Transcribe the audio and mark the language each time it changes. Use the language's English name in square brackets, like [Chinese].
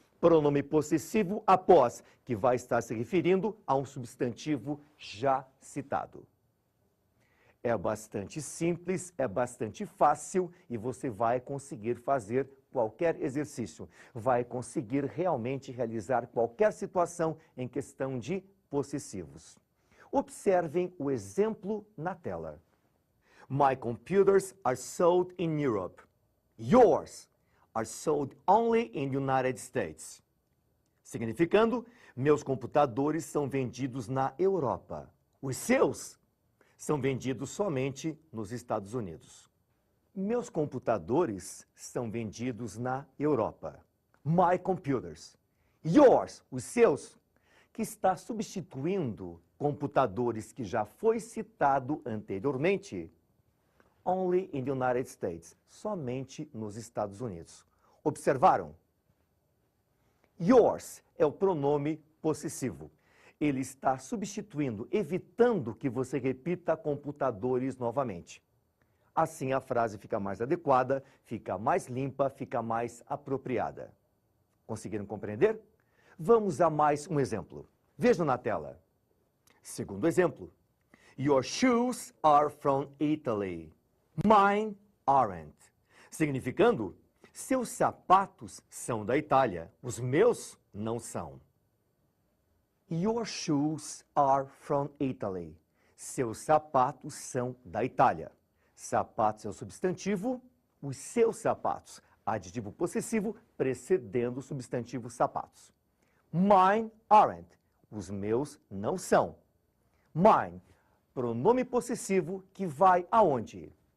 [Portuguese] Pronome possessivo após, que vai estar se referindo a um substantivo já citado. É bastante simples, é bastante fácil e você vai conseguir fazer qualquer exercício. Vai conseguir realmente realizar qualquer situação em questão de possessivos. Observem o exemplo na tela. [English] My computers are sold in Europe. Yours are sold only in United States. [Portuguese] Significando, meus computadores são vendidos na Europa. Os seus são vendidos somente nos Estados Unidos. Meus computadores são vendidos na Europa. [English] My computers. [Portuguese] Yours, os seus, que está substituindo computadores que já foi citado anteriormente. [English] Only in the United States, [Portuguese] somente nos Estados Unidos. Observaram? Yours é o pronome possessivo. Ele está substituindo, evitando que você repita computadores novamente. Assim a frase fica mais adequada, fica mais limpa, fica mais apropriada. Conseguiram compreender? Vamos a mais um exemplo. Vejam na tela. Segundo exemplo. [English] Your shoes are from Italy. Mine aren't. [Portuguese] Significando, seus sapatos são da Itália, os meus não são. [English] Your shoes are from Italy. [Portuguese] Seus sapatos são da Itália. Sapatos é o substantivo, os seus sapatos. Adjetivo possessivo precedendo o substantivo sapatos. [English] Mine aren't. [Portuguese] Os meus não são. Mine, pronome possessivo que vai aonde?